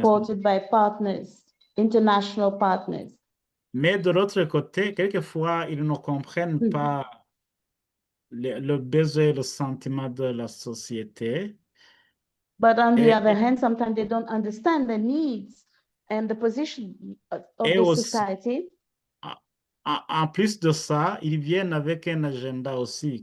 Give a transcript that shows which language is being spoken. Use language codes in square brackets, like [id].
[en] supported by partners, international partners. [fr] Mais de l'autre côté, quelquefois, ils ne comprennent pas le besoin, le sentiment de la société. [en] But on the other hand, sometimes they don't understand the needs and the position of the society. [fr] en plus de ça, ils viennent avec un agenda aussi.